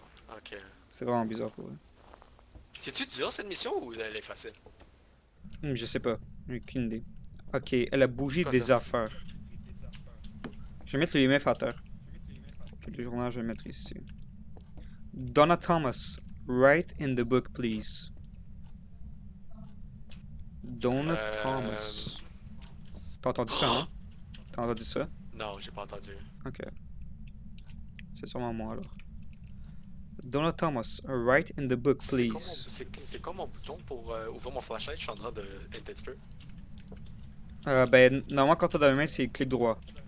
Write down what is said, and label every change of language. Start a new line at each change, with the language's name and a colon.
French: Ok. C'est vraiment bizarre pour elle. C'est-tu dur cette mission ou elle est facile? Je sais pas, j'ai aucune idée. Ok, elle a bougé C'est quoi des ça? affaires. Je vais mettre le IMF à terre. Le journal, je vais le mettre ici.
English: Donna Thomas, write in the book, please.
French: Donna Thomas. T'as entendu ça, hein? T'as entendu ça? Non, j'ai pas entendu. Ok. C'est sûrement moi alors.
English: Donna Thomas, write in the book, please.
French: C'est quoi mon bouton pour ouvrir mon flashlight? Je suis en train de hit un petit peu. Ben, normalement, quand t'as dans la main, c'est clic droit.